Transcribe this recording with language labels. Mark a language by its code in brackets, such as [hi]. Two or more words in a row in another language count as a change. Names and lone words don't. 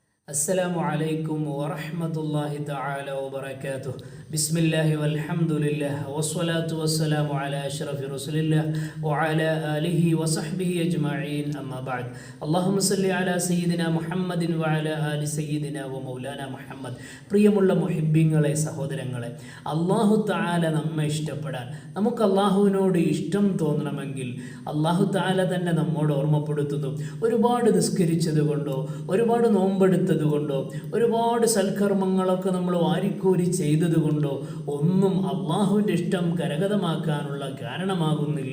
[ar] السلام عليكم ورحمة الله تعالى وبركاته. بسم الله والحمد لله والصلاة والسلام على أشرف رسول الله وعلى آله وصحبه أجمعين. أما بعد. اللهم صل على سيدنا محمد وعلى آل سيدنا ومولانا محمد. [ml] പ്രിയമുള്ള മുഹിബ്ബീങ്ങളെ, സഹോദരങ്ങളെ, [ar] الله تعالى [ml] നമ്മെ ഇഷ്ടപ്പെടാൻ, നമുക്ക് അല്ലാഹുവിനോട് ഇഷ്ടം തോന്നണമെങ്കിൽ [ar] الله تعالى [ml] തന്നെ നമ്മോട് ഓർമ്മപ്പെടുത്തുന്നു. ഒരുപാട് നിസ്കരിച്ചത് കൊണ്ടോ, ഒരുപാട് നോമ്പെടുത്തത് കൊണ്ടോ, ഒരുപാട് സൽക്കർമ്മങ്ങളൊക്കെ നമ്മൾ വാരിക്കോരി ചെയ്തത് കൊണ്ടോ ഒന്നും അള്ളാഹുവിൻ്റെ ഇഷ്ടം കരഗതമാക്കാനുള്ള കാരണമാകുന്നില്ല.